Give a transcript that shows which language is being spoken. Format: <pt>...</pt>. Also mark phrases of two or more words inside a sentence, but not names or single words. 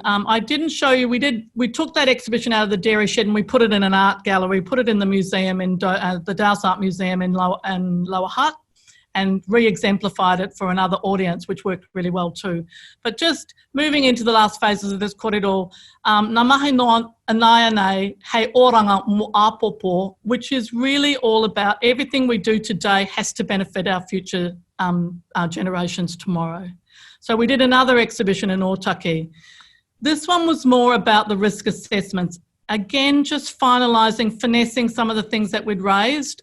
<en>I didn't show you, we took that exhibition out of the dairy shed and we put it in an art gallery, put it in the museum, in the Dowse Art Museum in Lower Hutt, and re-exemplified it for another audience, which worked really well too. But just moving into the last phases of this kōrero,</en> <mi>ngā mahi no anai nei hei oranga mo apopo,</mi> <en>which is really all about everything we do today has to benefit our future our generations tomorrow. So we did another exhibition in Otaki. This one was more about the risk assessments. Again, just finalising, finessing some of the things that we'd raised.</en>